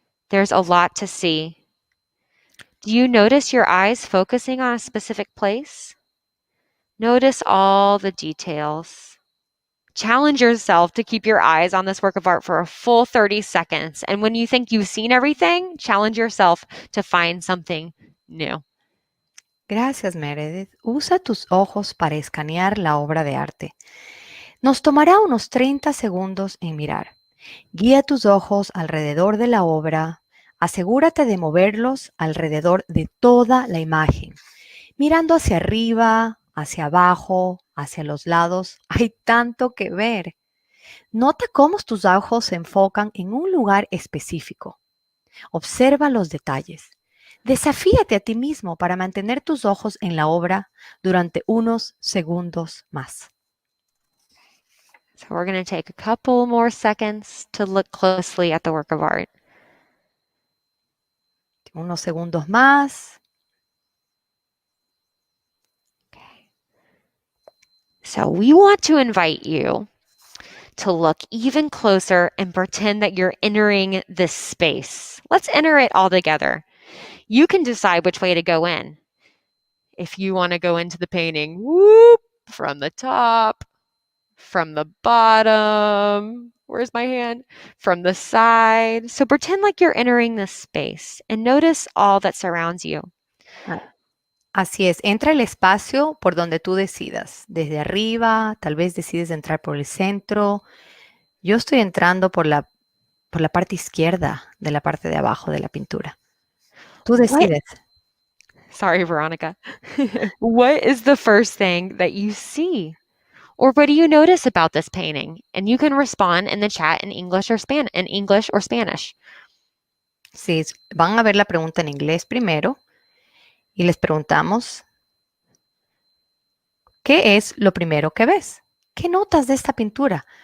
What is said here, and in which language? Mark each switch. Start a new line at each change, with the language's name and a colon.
English: There's a lot to see. Do you notice your eyes focusing on a specific place? Notice all the details. Challenge yourself to keep your eyes on this work of art for a full 30 seconds. And when you think you've seen everything, challenge yourself to find something new.
Spanish: Gracias, Meredith. Usa tus ojos para escanear la obra de arte. Nos tomará unos 30 segundos en mirar. Guía tus ojos alrededor de la obra. Asegúrate de moverlos alrededor de toda la imagen, mirando hacia arriba, hacia abajo, hacia los lados. Hay tanto que ver. Nota cómo tus ojos se enfocan en un lugar específico. Observa los detalles. Desafíate a ti mismo para mantener tus ojos en la obra durante unos segundos más.
English: So we're going to take a couple more seconds to look closely at the work of art.
Spanish: Unos segundos más.
English: Okay. So we want to invite you to look even closer and pretend that you're entering this space. Let's enter it all together. You can decide which way to go in. If you want to go into the painting, whoop, from the top, from the bottom, where's my hand? From the side. So pretend like you're entering this space and notice all that surrounds you.
Spanish: Así es, entra el espacio por donde tú decidas. Desde arriba, tal vez decides entrar por el centro. Yo estoy entrando por la parte izquierda de la parte de abajo de la pintura. Tú decides.
English: Sorry, Veronica. What is the first thing that you see? Or what do you notice about this painting? And you can respond in the chat in English or Spanish.
Spanish: Sí, van a ver la pregunta en inglés primero y les preguntamos, ¿qué es lo primero que ves? ¿Qué notas de esta pintura?